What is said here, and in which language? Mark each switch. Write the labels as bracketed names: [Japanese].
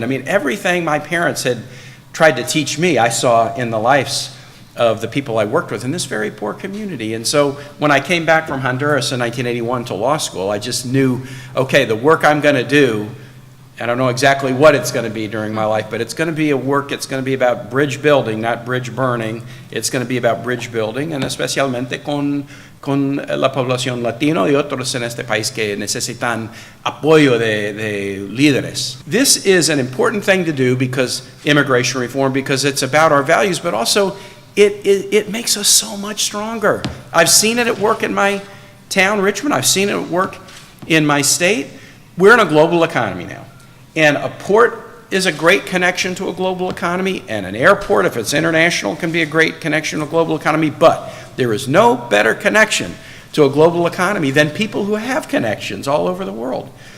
[English] And I mean, everything my parents had tried to teach me, I saw in the lives of the people I worked with in this very poor community. And so when I came back from Honduras in 1981 to law school, I just knew, okay, the work I'm going to do, I don't know exactly what it's going to be during my life, but it's going to be a work, it's going to be about bridge building, not bridge burning. It's going to be about bridge building, and [Spanish] especialmente con la población latino y otros en este país que necesitan apoyo de líderes. [English] This is an important thing to do because immigration reform, because it's about our values, but also it makes us so much stronger. I've seen it at work in my town, Richmond. I've seen it at work in my state. We're in a global economy now. And a port is a great connection to a global economy, and an airport, if it's international, can be a great connection to a global economy, but there is no better connection to a global economy than people who have connections all over the world.